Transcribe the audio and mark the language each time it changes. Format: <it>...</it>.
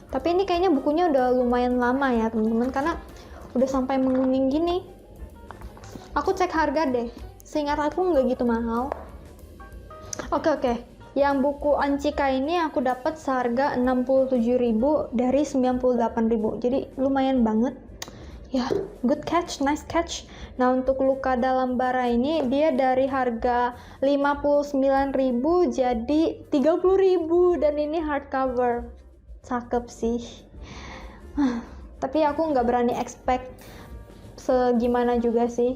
<id>Tapi ini kayaknya bukunya udah lumayan lama ya teman-teman, karena udah sampai menguning gini. Aku cek harga deh, seingat aku nggak gitu mahal. Oke. Yang buku Anchika ini aku dapat seharga 67.000 dari 98.000. Jadi lumayan banget.</id> <en>Ya, good catch, nice catch.</en> <id>Nah, untuk Luka Dalam Bara ini dia dari harga 59.000 jadi 30.000, dan ini hardcover. Cakep sih. Tapi aku nggak berani expect segimana juga sih.</id>